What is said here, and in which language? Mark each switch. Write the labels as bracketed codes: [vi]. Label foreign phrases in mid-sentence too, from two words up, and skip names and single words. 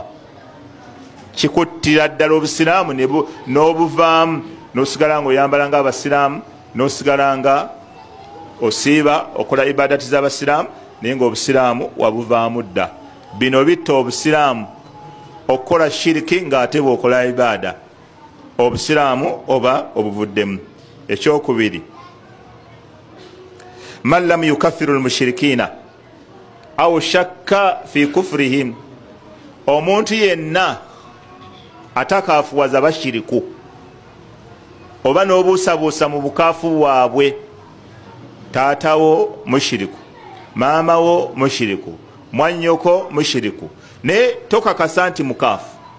[lg] Kikuttira ddala obusiraamu n'obuvaamu n'osigala nga oyambala ng'abasiraamu, n'osigala nga osiiba okola ibadati z'abasiraamu naye ng'obusiraamu wabuvaamu dda. Bino bitta obusiraamu, okukola shiriki ng'ate bw'okola ibada, obusiraamu oba obuvuddemu. Ekyokubiri, [ar] من لم يكفر المشركين أو شك في كفرهم, [lg] omuntu yenna atakafuwaza bashiriku oba n'obuusabuusa mu bukaafu bwabwe. Taatawo mushiriku, maamawo mushiriku, mwannyoko mushiriku, naye tokakasa nti mukaafu.